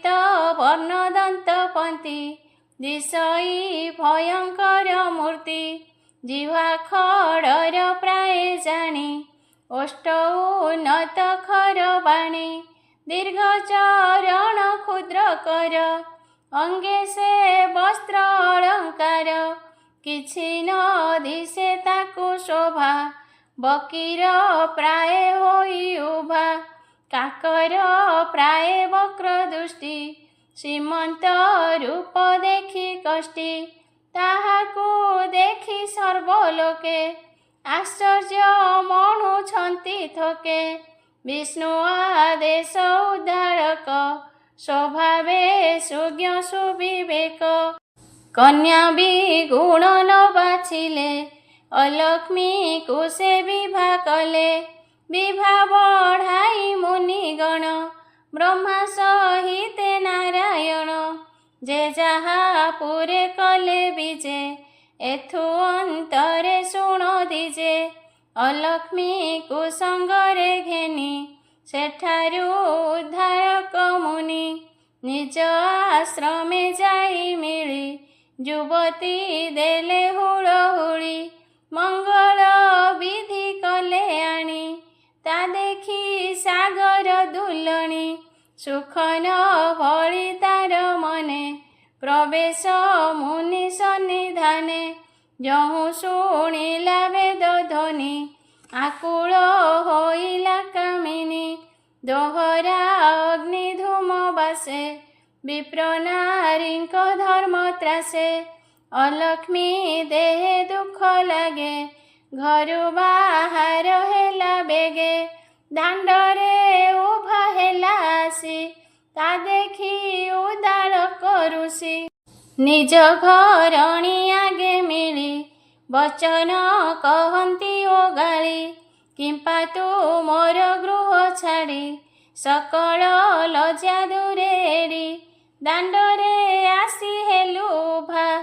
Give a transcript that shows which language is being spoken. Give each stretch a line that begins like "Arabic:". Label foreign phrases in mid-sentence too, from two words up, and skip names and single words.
Odia: ବର୍ଣ୍ଣ ଦନ୍ତ ପନ୍ତି ଦିଶଇ ଭୟଙ୍କର ମୂର୍ତ୍ତି ଜିହ୍ୱା ଖଡ଼ର ପ୍ରାୟ ଜାଣି ଓଷ୍ଠ ଉନ୍ନତ ଖର ବାଣୀ ଦୀର୍ଘ ଚରଣ କ୍ଷୁଦ୍ର କର ଅଙ୍ଗେ ସେ ବସ୍ତ୍ର ଅଳଙ୍କାର କିଛି ନ ଦିଶେ ତାକୁ ଶୋଭା ବକୀର ପ୍ରାୟ ହୋଇ ଉଭା କାକର ପ୍ରାୟ ବକ୍ର ଦୃଷ୍ଟି ଶ୍ରୀମନ୍ତ ରୂପ ଦେଖି କଷ୍ଟି ତାହାକୁ ଦେଖି ସର୍ବଲୋକେ ଆଶ୍ଚର୍ଯ୍ୟ ମଣୁଛନ୍ତି ଥୋକେ ବିଷ୍ଣୁ ଆଦେଶ ଉଦ୍ଧାରକ ସ୍ୱଭାବେ ସୁଜ୍ଞ ସୁବିବେକ କନ୍ୟା ଭି ଗୁଣ ନ ବାଛିଲେ ଅଲକ୍ଷ୍ମୀ କୁ ସେ ବିଭା କଲେ ବିଭା ବଢ଼ାଇ ମୁନିଗଣ ବ୍ରହ୍ମା ସହିତ ନାରାୟଣ ଯେ ଯାହା ପୁରେ କଲେ ବିଜେ ଏଥୁ ଅନ୍ତରେ ଶୁଣ ଦ୍ୱିଜେ ଅଲକ୍ଷ୍ମୀ କୁସଙ୍ଗରେ ଘେନି ସେଠାରୁ ଉଦ୍ଧାରକ ମୁନି ନିଜ ଆଶ୍ରମେ ଯାଇ ମିଳି ଯୁବତୀ ଦେଲେ ହୁଳହୁଳି ମଙ୍ଗଳ ବିଧି କଲେ ଆଣି ତା ଦେଖି ସାଗର ଦୁଲଣୀ ସୁଖ ନ ଭଲି ତାର ମନେ ପ୍ରବେଶ ମୁନି ସନ୍ନିଧାନେ ଯହୁଁ ଶୁଣିଲା ବେଦ ଧ୍ୱନି ଆକୁଳ ହୋଇଲା କାମିନୀ ଦୋହରା ଅଗ୍ନି ଧୂମ ବାସେ ବିପ୍ର ନାରୀଙ୍କ ଧର୍ମ ତ୍ରାସେ ଅଲକ୍ଷ୍ମୀ ଦେହେ ଦୁଃଖ ଲାଗେ ଘରୁ ବାହାର ହେଲା ବେଗେ ଦାଣ୍ଡରେ ଉଭା ହେଲା ଆସି ତା ଦେଖି ଉଦାର କରୁଷି ନିଜ ଘରଣୀ ଆଗେ ମିଳି ବଚନ କହନ୍ତି ଓ ଗାଲି କିମ୍ପା ତୁ ମୋର ଗୃହ ଛାଡ଼ି ସକଳ ଲଜ୍ଜା ଦୂରେ ଏଡ଼ି ଦାଣ୍ଡରେ ଆସି ହେଲୁ ଉଭା